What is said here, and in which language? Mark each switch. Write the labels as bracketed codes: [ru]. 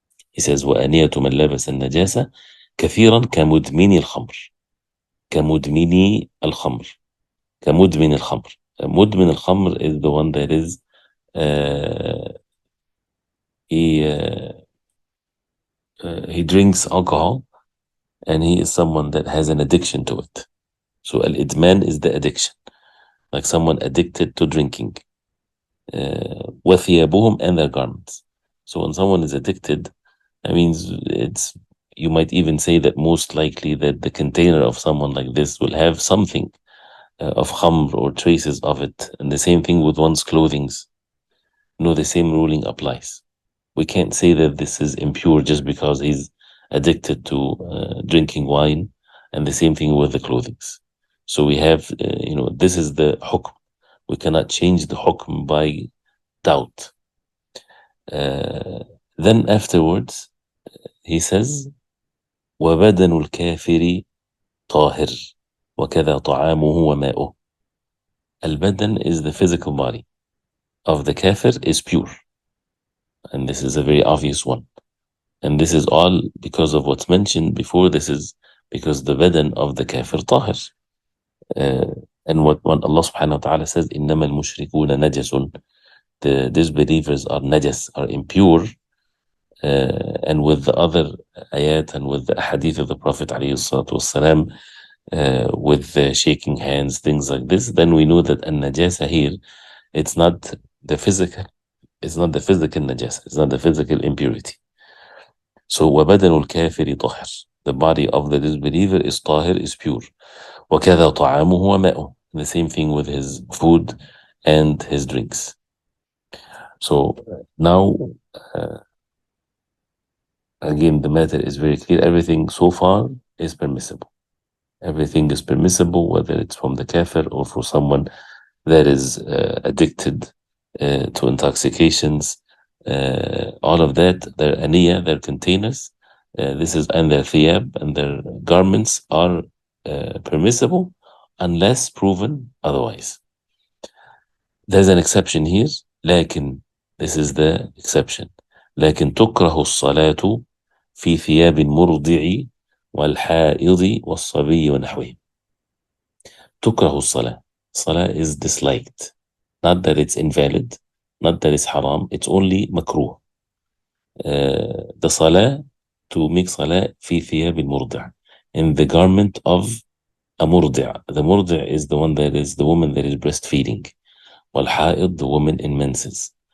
[en] He says, [ar] وَأَنِيَةُ مَنْ لَبَسَ النَّجَاسَ كَثِيرًا كَمُدْمِنِ الْخَمْرِ. كَمُدْمِنِ الْخَمْرِ. كَمُدْمِنِ الْخَمْرِ. مُدْمِن الْخَمْرِ [en] is the one that is he drinks alcohol, and he is someone that has an addiction to it. So al-idman is the addiction, like someone addicted to drinking. وَثِيَابُهُمْ, and their garments. So when someone is addicted, that means you might even say that most likely that the container of someone like this will have something of khamr or traces of it. And the same thing with one's clothings. No, the same ruling applies. We can't say that this is impure just because he's addicted to drinking wine, and the same thing with the clothings. So we have, this is the hukm. We cannot change the hukm by doubt. Then afterwards, he says, [ar] وَبَدَنُ الْكَافِرِ طَاهِرٌ وَكَذَا طَعَامُهُ وَمَاؤُهُ. [en] Al-badan is the physical body of the kafir is pure. And this is a very obvious one. And this is all because of what's mentioned before. This is because the badan of the kafir tahir. And what Allah subhanahu wa ta'ala says, [ar] إِنَّمَا الْمُشْرِكُونَ نَجَسٌ. [en] The disbelievers are najas, are impure. And with the other ayat and with the hadith of the Prophet alayhi salatu wasalam, with the shaking hands, things like this, then we know that an-najasa here, it's not the physical najasa, it's not the physical impurity. [ar] So وَبَدَنُ الْكَافِرِ طَاهِرٌ. [en] The body of the disbeliever is tahir, is pure. [ar] وَكَذَا طَعَامُهُ وَمَاؤُهُ. [en] The same thing with his food and his drinks. So now, uh, again, the matter is very clear. Everything so far is permissible. Everything is permissible, whether it's from the kafir or for someone that is addicted to intoxications. All of that, their aniyah, their containers, and their thiyab and their garments are permissible unless proven otherwise. There's an exception here, لكن this is the exception. [ar] لكن تكره الصلاة في ثياب المرضع والحائض والصبي ونحوه. تكره الصلاة. [en] Salah is disliked. Not that it's invalid, not that it's haram, it's only makruh. The salah, to make salah [ar] في ثياب المرضع, [en] in the garment of a murdi'. The murdi' is the one that is the woman that is breastfeeding. والحائض, the woman in menses.